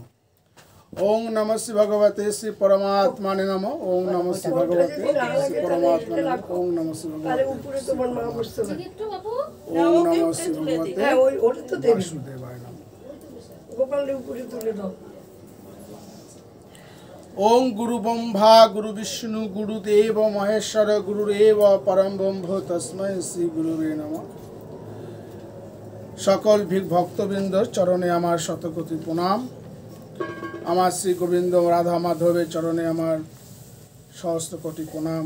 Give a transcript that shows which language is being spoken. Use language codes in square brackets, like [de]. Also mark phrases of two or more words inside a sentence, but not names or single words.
[sa] ওং নমঃ শ্রী ভগবতে শ্রী পরমাত্মানে নমঃ। ওং নমঃ শ্রী ভগবতে শ্রী পরমাত্মানে নমঃ। ওং নমঃ শ্রী ভগবতে ওং নমঃ শ্রী ভগবতে বাসুদেবায় নমঃ। ওং গুরু ব্রহ্মা গুরু বিষ্ণু গুরুদেব মহেশ্বর গুরুরেব পরম ব্রহ্ম তস্मै শ্রী গুরুবে নমঃ। [bn] সকল ভক্তবৃন্দর চরণে আমার শতকোটি প্রণাম। আমার শ্রী গোবিন্দ রাধা মাধবের চরণে আমার সহস্র কোটি প্রণাম।